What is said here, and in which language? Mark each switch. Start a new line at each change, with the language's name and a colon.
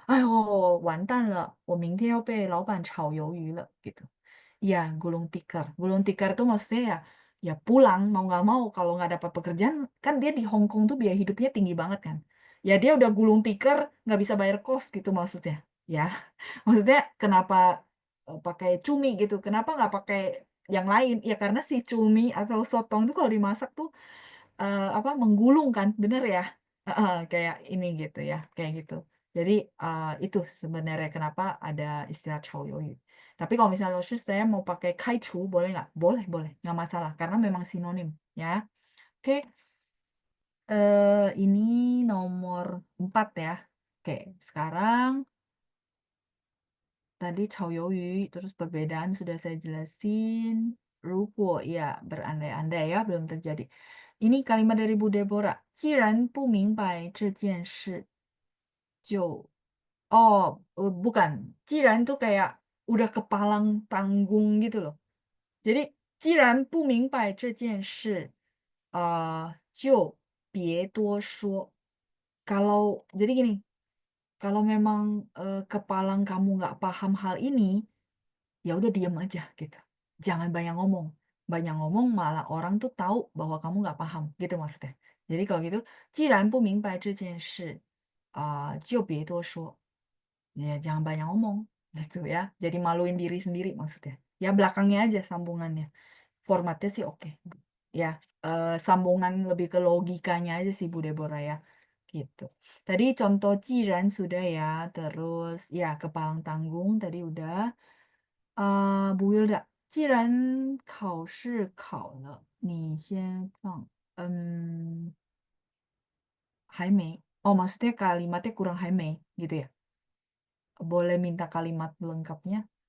Chinese: Ayo, 完蛋了，我明天要被老板炒鱿鱼了 gitu.
Indonesian: Ya, gulung tikar. Gulung tikar itu maksudnya ya pulang mau nggak mau kalau nggak dapat pekerjaan kan dia di Hong Kong tuh biaya hidupnya tinggi banget kan. Ya dia udah gulung tikar nggak bisa bayar kos gitu maksudnya. Ya, maksudnya kenapa pakai cumi gitu? Kenapa nggak pakai yang lain? Ya karena si cumi atau sotong itu kalau dimasak tuh apa menggulung kan, bener ya? Kayak ini gitu ya, kayak gitu. Jadi itu sebenarnya kenapa ada istilah 炒鱿鱼. Tapi kalau misalnya Lotus saya mau pakai 开除 boleh nggak? Boleh, boleh, nggak masalah karena memang sinonim ya. Oke, ini nomor 4 ya. Oke, sekarang tadi 炒鱿鱼, terus perbedaan sudah saya jelasin. 如果 ya berandai-andai ya belum terjadi. Ini kalimat dari Bu Deborah.
Chinese: 既然不明白这件事，就
Indonesian: oh bukan. 既然 tuh kayak udah kepalang tanggung gitu loh.
Chinese: Jadi 既然不明白这件事，就别多说.
Indonesian: Kalau jadi gini, kalau memang kepalang kamu nggak paham hal ini, ya udah diem aja gitu. Jangan banyak ngomong. Banyak ngomong malah orang tuh tahu bahwa kamu nggak paham gitu maksudnya. Jadi kalau gitu,
Chinese: 既然不明白这件事，就别多说.
Indonesian: Ya jangan banyak ngomong gitu ya. Jadi maluin diri sendiri maksudnya. Ya belakangnya aja sambungannya. Formatnya sih oke. Ya, sambungan lebih ke logikanya aja sih Bu Deborah ya. Gitu. Tadi contoh 既然 sudah ya, terus ya kepalang tanggung tadi udah.
Chinese: 不 Wilda, 既然考试考了，你先放。还没.
Indonesian: Oh, maksudnya kalimatnya kurang 还没 gitu ya. Boleh minta kalimat lengkapnya.